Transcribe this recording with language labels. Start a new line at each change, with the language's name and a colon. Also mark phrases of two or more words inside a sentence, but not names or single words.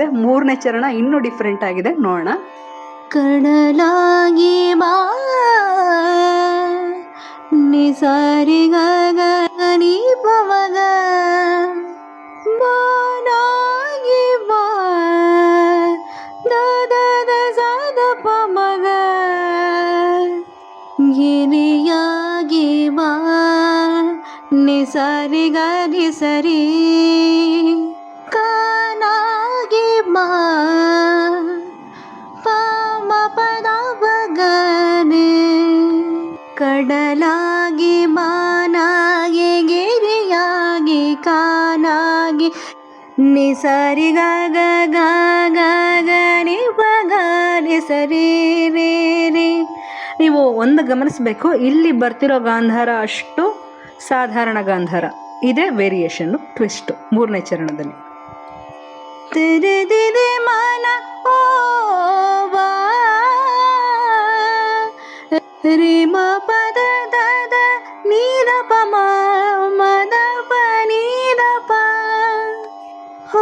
Kannada: ಮೂರನೇ ಚರಣ ಇನ್ನೂ ಡಿಫ್ರೆಂಟ್ ಆಗಿದೆ, ನೋಡೋಣ. ಕಡಲಾಗಿ ಬಾ ನಿ ಸಾರಿ ಗ ಗ ನಿ ಪ ಮ ಗ. ಬಾನಾಗಿ ಬಾ ದ ದ ದ ಸ ದ ಪ ಮ ಗ. ಗಿರಿಯಾಗಿ ಬಾ ನಿ ಸಾರಿ ಗ ನಿ ಸರಿ. ಕಾನಾಗಿ ಬಾ ಪ ಮ ಪ ದ ಬ ಗ ರೆ. ಕಡಲಾಗಿ ಮಾನಾಗಿ ಗಿರಿಯಾಗಿ ಕಾನಾಗಿ ನಿ ಸರಿ ಗ ಗ ಗ ಗ ಗ ನಿ ಪ ಗ ನಿ ಸರಿ ರೇ ರೇ. ನೀವು ಒಂದು ಗಮನಿಸಬೇಕು, ಇಲ್ಲಿ ಬರ್ತಿರೋ ಗಾಂಧಾರ ಅಷ್ಟು ಸಾಧಾರಣ ಗಾಂಧಾರ. ಇದೇ ವೇರಿಯೇಷನ್ನು, ಟ್ವಿಸ್ಟು ಮೂರನೇ ಚರಣದಲ್ಲಿ. ತೆರೆದಿದೆ ಮನ ಓ ಬಾ ರೇ ಮ ಪ ದ ದ ದ ನೀ ದ ಪ ಮ ಮ ದ ಪ ನೀ ದ ಪ.